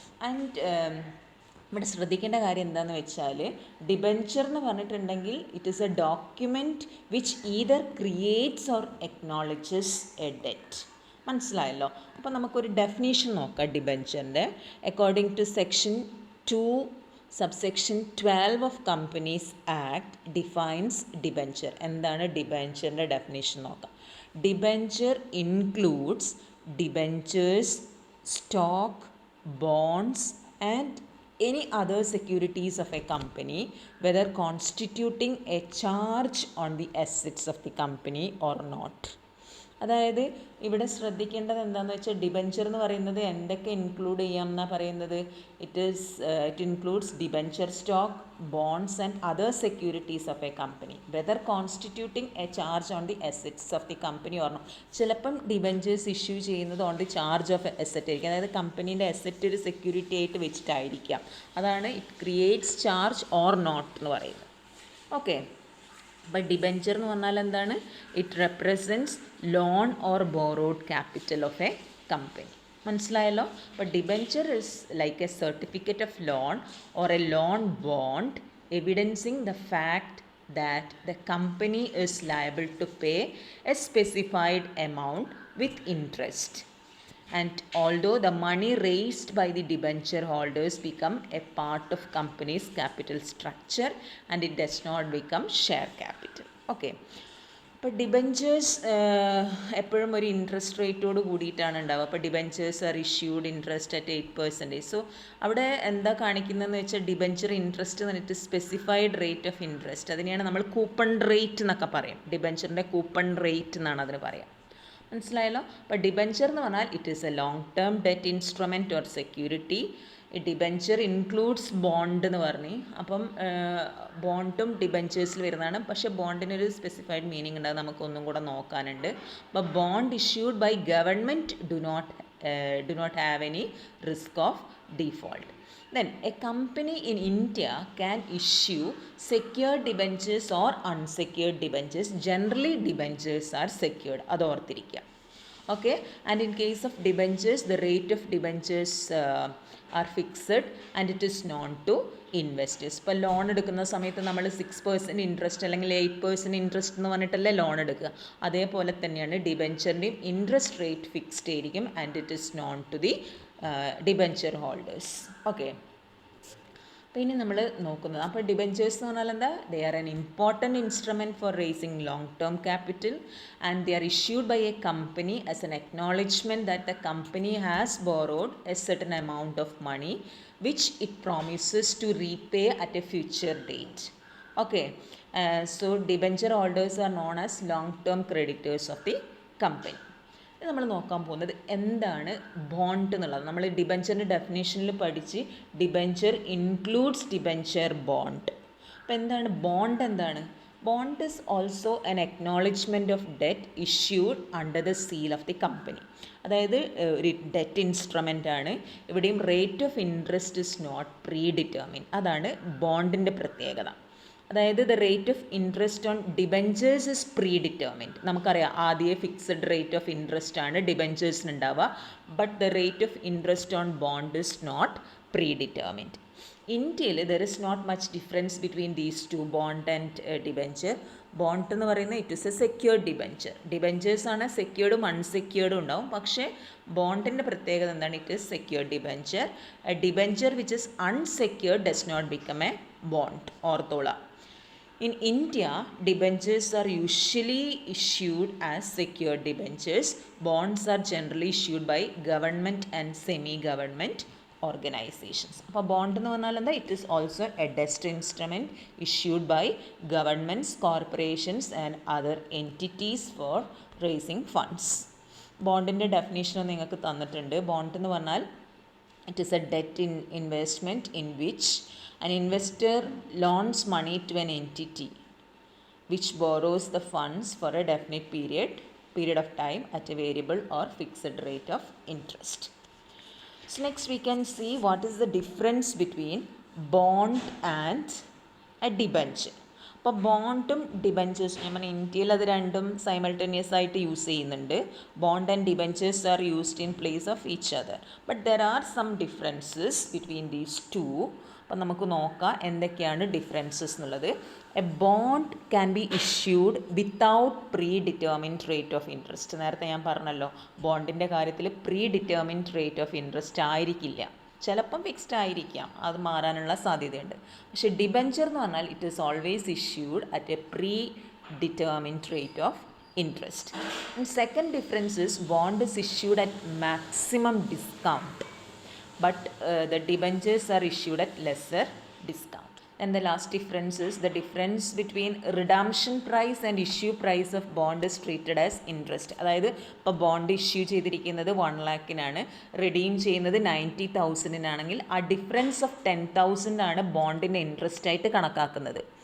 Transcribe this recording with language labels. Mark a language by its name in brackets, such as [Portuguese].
[English] and [Malayalam] ഇവിടെ ശ്രദ്ധിക്കേണ്ട കാര്യം എന്താണെന്ന് വെച്ചാൽ, ഡിബെഞ്ചർ എന്ന് പറഞ്ഞിട്ടുണ്ടെങ്കിൽ [English] It is a document which either creates or acknowledges a debt. [Malayalam] മനസ്സിലായല്ലോ? അപ്പോൾ നമുക്കൊരു ഡെഫിനേഷൻ നോക്കാം ഡിബെഞ്ചറിൻ്റെ. [English] According to section 2 subsection 12 of companies act defines debenture. [Malayalam] എന്താണ് ഡിബെഞ്ചറിൻ്റെ ഡെഫിനേഷൻ നോക്കാം. [English] Debenture includes debentures, stock, bonds and any other securities of a company whether constituting a charge on the assets of the company or not. [Malayalam] അതായത് ഇവിടെ ശ്രദ്ധിക്കേണ്ടത് എന്താണെന്ന് വെച്ചാൽ, debenture എന്ന് പറയുന്നത് എന്തൊക്കെ ഇൻക്ലൂഡ് ചെയ്യാം എന്നാണ് പറയുന്നത്. [English] It includes debenture stock, bonds and other securities of a company whether constituting a charge on the assets of the company or not. [Malayalam] ചിലപ്പം ഡിബെഞ്ചേഴ്സ് ഇഷ്യൂ ചെയ്യുന്നത് [English] on the charge of asset [Malayalam] ആയിരിക്കും. അതായത് കമ്പനീൻ്റെ asset ഒരു security ആയിട്ട് വെച്ചിട്ടായിരിക്കാം. അതാണ് [English] it creates charge or not [Malayalam] എന്ന് പറയുന്നത്. Okay, അപ്പോൾ ഡിബെഞ്ചർ എന്ന് പറഞ്ഞാൽ എന്താണ്? [English] It represents loan or borrowed capital of a company. [Malayalam] മനസ്സിലായല്ലോ? [English] അപ്പോൾ debenture is like a certificate of loan or a loan bond evidencing the fact that the company is liable to pay a specified amount with interest. And although the money raised by the debenture holders become a part of company's capital structure and it does not become share capital. [Malayalam] Okay, അപ്പോൾ debentures എപ്പോഴും ഒരു interest റേറ്റോട് കൂടിയിട്ടാണ് ഉണ്ടാവുക. അപ്പോൾ [English] Debentures are issued interest at 8%. [Malayalam] So അവിടെ എന്താ കാണിക്കുന്നതെന്ന് വെച്ചാൽ, debenture interest എന്ന് പറഞ്ഞിട്ട് [English] specified rate of interest, [Malayalam] അതിനെയാണ് നമ്മൾ കൂപ്പൺ റേറ്റ് എന്നൊക്കെ പറയും. ഡിബെഞ്ചറിൻ്റെ കൂപ്പൺ റേറ്റ് എന്നാണ് അതിന് പറയാം. മനസ്സിലായല്ലോ? അപ്പോൾ ഡിബെഞ്ചർ എന്ന് പറഞ്ഞാൽ [English] It is a long term debt instrument or security. [Malayalam] Debenture includes bond എന്ന് പറഞ്ഞ്, അപ്പം ബോണ്ടും ഡിബെഞ്ചേഴ്സിൽ വരുന്നതാണ്. പക്ഷേ ബോണ്ടിനൊരു സ്പെസിഫൈഡ് മീനിങ് ഉണ്ട്, അത് നമുക്കൊന്നും കൂടെ നോക്കാനുണ്ട്. [English] അപ്പോൾ bond issued by government do not have any risk of default. Then a company in India can issue secured debentures or unsecured debentures. Generally debentures are secured, [Malayalam] അത് ഓർത്തിരിക്കുക. [English] Okay, and in case of debentures the rate of debentures are fixed and it is known to investors. [Malayalam] ഇപ്പോൾ loan എടുക്കുന്ന സമയത്ത് നമ്മൾ 6% interest അല്ലെങ്കിൽ 8% interest എന്ന് പറഞ്ഞിട്ടല്ലേ loan എടുക്കുക. അതേപോലെ തന്നെയാണ് ഡിബെഞ്ചറിൻ്റെയും ഇൻട്രസ്റ്റ് റേറ്റ് ഫിക്സ്ഡ് ആയിരിക്കും [English] And it is known to the debenture holders. [Malayalam] Okay, അപ്പോൾ ഇനി നമ്മൾ നോക്കുന്നത്, അപ്പോൾ ഡിബെഞ്ചേഴ്സ് എന്ന് പറഞ്ഞാൽ എന്താ? [English] They are an important instrument for raising long term capital and they are issued by a company as an acknowledgement that the company has borrowed a certain amount of money which it promises to repay at a future date. Okay, so debenture holders are known as long term creditors of the company. [Malayalam] നമ്മൾ നോക്കാൻ പോകുന്നത് എന്താണ് bond എന്നുള്ളത്. നമ്മൾ ഡിബെഞ്ചറിൻ്റെ ഡെഫിനേഷനിൽ പഠിച്ച് debenture includes debenture bond. അപ്പോൾ എന്താണ് bond? എന്താണ് bond? [English] Is also an acknowledgement of debt issued under the seal of the company. [Malayalam] അതായത് ഒരു ഡെറ്റ് ഇൻസ്ട്രുമെൻ്റ് ആണ്. ഇവിടെയും [English] Rate of interest is not predetermined. [Malayalam] അതാണ് ബോണ്ടിൻ്റെ പ്രത്യേകത. [English] അതായത് the rate of interest on debentures is predetermined. [Malayalam] നമുക്കറിയാം ആദ്യമേ fixed rate of interest ആണ് ഡിബെഞ്ചേഴ്സിന് ഉണ്ടാവുക. [English] But the rate of interest on bond is not predetermined. ഇന്ത്യയിൽ there is not much difference between these two, bond and debenture. [Malayalam] Bond എന്ന് പറയുന്നത് [English] It is a secured debenture. [Malayalam] Debentures ആണ് സെക്യൂർഡും അൺസെക്യൂർഡും ഉണ്ടാവും. പക്ഷേ ബോണ്ടിൻ്റെ പ്രത്യേകത എന്താണ്? [English] It is secured debenture. A debenture which is unsecured does not become a bond. [Malayalam] ഓർത്തോളാം. [English] In India, debentures are usually issued as secured debentures. Bonds are generally issued by government and semi-government organizations. [Malayalam] അപ്പോൾ bond എന്ന് പറഞ്ഞാൽ എന്താ? [English] It is also a debt instrument issued by governments, corporations and other entities for raising funds. [Malayalam] ബോണ്ടിൻ്റെ definition നിങ്ങൾക്ക് തന്നിട്ടുണ്ട്. Bond എന്ന് പറഞ്ഞാൽ [English] it is a debt investment in which an investor loans money to an entity which borrows the funds for a definite period of time at a variable or fixed rate of interest. So next we can see what is the difference between bond and a debenture. [Malayalam] അപ്പോൾ ബോണ്ടും ഡിബെഞ്ചേഴ്സും ഞാൻ പറഞ്ഞ ഇന്ത്യയിൽ അത് രണ്ടും simultaneous ആയിട്ട് use ചെയ്യുന്നുണ്ട്. [English] Bond and debentures are used in place of each other. But there are some differences between these two. [Malayalam] അപ്പം നമുക്ക് നോക്കാം എന്തൊക്കെയാണ് ഡിഫറൻസസ് എന്നുള്ളത്. [English] A bond can be issued without predetermined rate of interest. [Malayalam] നേരത്തെ ഞാൻ പറഞ്ഞല്ലോ ബോണ്ടിൻ്റെ കാര്യത്തിൽ pre determined rate of interest ആയിരിക്കില്ല. ചിലപ്പം ഫിക്സ്ഡ് ആയിരിക്കാം, അത് മാറാനുള്ള സാധ്യതയുണ്ട്. പക്ഷേ ഡിബെഞ്ചർ എന്ന് പറഞ്ഞാൽ [English] It is always issued at a predetermined rate of interest. And second difference is bond is issued at maximum discount but the debentures are issued at lesser discount. And the last difference is the difference between redemption price and issue price of bond is treated as interest. [Malayalam] അതായത് ഇപ്പോൾ bond issue ചെയ്തിരിക്കുന്നത് 1 lakhനാണ്, redeem ചെയ്യുന്നത് 90,000നാണെങ്കിൽ ആ difference of 10,000 ആണ് ബോണ്ടിൻ്റെ interest ആയിട്ട് കണക്കാക്കുന്നത്.